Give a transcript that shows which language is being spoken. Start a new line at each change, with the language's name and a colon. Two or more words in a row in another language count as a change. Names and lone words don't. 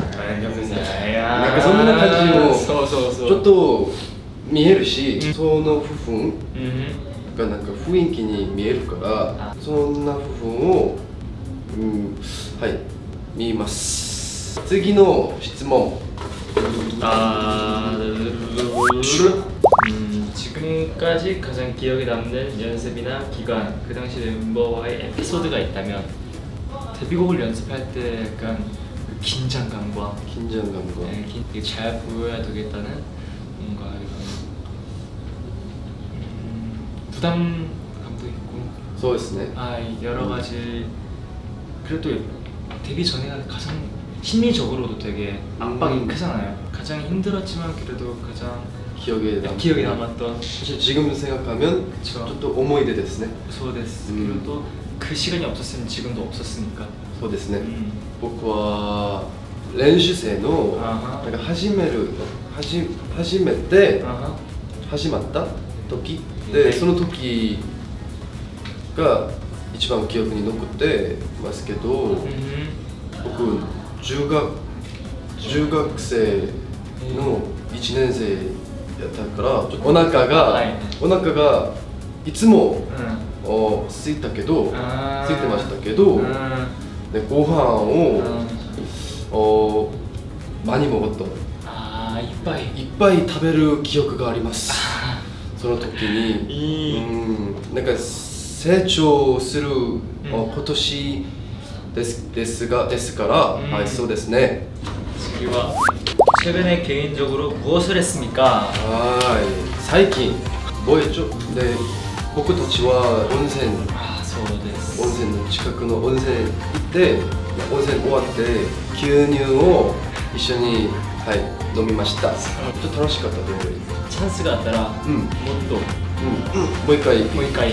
Korean: 야.
Japanese: なんかそんな感じもそうそうそう。ちょっと見えるし、その部分 음. がなんか雰囲気に見えるからそんな部分をはい見ます。次の質問。
Korean: 지금까지 가장 기억에 남는 연습이나 기간, 그 당시 멤버와의 에피소드가 있다면 데뷔곡을 연습할 때 약간 그 긴장감과 긴장감과 네, 되게 잘 보여야 되겠다는 뭔가 이런 부담감도 있고
Japanese: そうですね。
Korean: 여러 가지 그래도 데뷔 전에가 가장 심리적으로도 되게 압박이 크잖아요. 가장 힘들었지만 그래도 가장 기억에 기억에 남았던 사실 지금 생각하면 그쵸.
Japanese: 또 思い出ですね。そうです.
Korean: 그리고 또 그 시간이 없었으면 지금도 없었으니까.
Japanese: そうですね。 僕 음. は練習生のあはなんか始めて 아하. 始まった時はいでその時が一番記憶に残ってますけど、 僕中学生の1年生やったからちょっとお腹がいつも 空いたけど空いてましたけどでご飯を
Korean: 많이 먹었던 이빨
Japanese: いっぱい食べる記憶がありますその時になんか成長する今年ですからはいそうですね
Korean: 지기와 최근에 개인적으로 무엇을 했습니까?
Japanese: はい最近
Korean: 뭐했죠? 네
Japanese: 僕たちは温泉あ、そうです。温泉の近くの温泉行って温泉終わって牛乳を一緒に、はい、飲みました。ちょっと楽しかったと思う。チャンスがあったら、うんもっともう一回もう一回